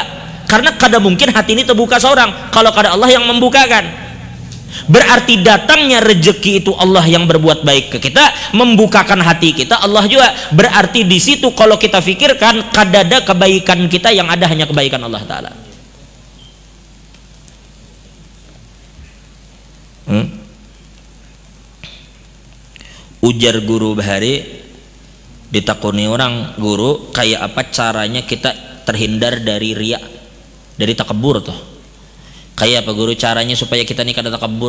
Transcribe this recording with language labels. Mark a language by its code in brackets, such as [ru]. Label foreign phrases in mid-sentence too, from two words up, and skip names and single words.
[id] Karena kada mungkin hati ini terbuka seorang kalau kada Allah yang membukakan. Berarti datangnya rezeki itu Allah yang berbuat baik ke kita, membukakan hati kita Allah juga. Berarti di situ kalau kita fikirkan kada ada kebaikan kita, yang ada hanya kebaikan Allah Ta'ala. [bjn] Ujar guru Bahari, Ditakuni orang, guru, kayak apa caranya kita terhindar dari riya, dari takabur tuh? Kayak apa guru caranya supaya kita nih kada takabur?